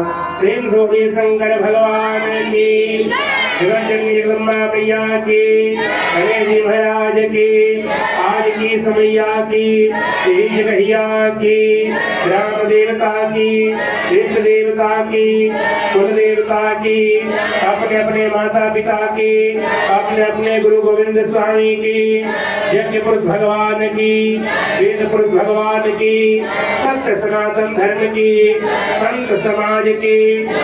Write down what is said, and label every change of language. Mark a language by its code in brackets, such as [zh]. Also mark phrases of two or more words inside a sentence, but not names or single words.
[hi] प्रेम रूपी शंकर भगवान की, जगदम्बा मैया की, गणेश जी महाराज की, आज की समैया की, तेज गहिया की, ग्राम देवता की, इष्ट देवता की, कुल देवता की, अपने अपने माता पिता की, अपने अपने गुरु गोविंद स्वामी की, यज्ञ पुरुष भगवान की, वेद पुरुष भगवान की, सत्य सनातन धर्म की, संत समाज की।